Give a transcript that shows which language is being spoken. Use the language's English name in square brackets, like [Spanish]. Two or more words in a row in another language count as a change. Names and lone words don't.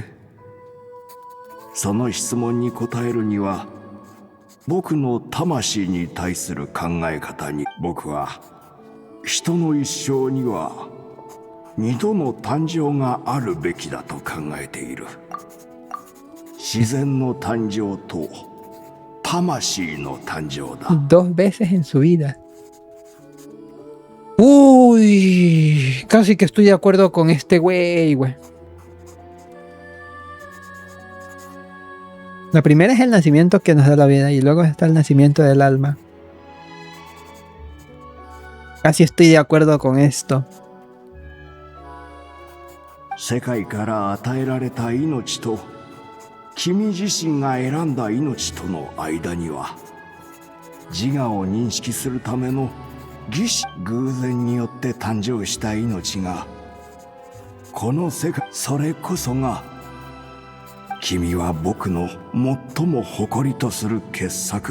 [Japanese] その質問に答えるには、僕の魂に対する考え方に、僕は人の一生には二度の誕生があるべきだと考えている。自然の誕生と魂の誕生だ。 [Spanish] Dos veces en su vida. Uy, casi que estoy de acuerdo con este güey. La primera es el nacimiento que nos da la vida y luego está el nacimiento del alma. Casi estoy de acuerdo con esto. [Japanese] 世界から与えられた命と君自身が選んだ命との間には、自我を認識するための偶然によって誕生した命が、この世界、それこそが君は僕の最も誇りとする傑作。